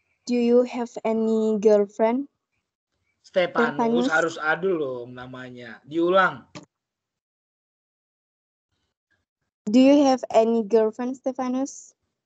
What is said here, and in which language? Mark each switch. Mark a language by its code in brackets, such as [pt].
[en] Do you have any girlfriend? [id] Stefanus harus ada loh namanya. Diulang. [en] Do you have any girlfriend, Stefanus?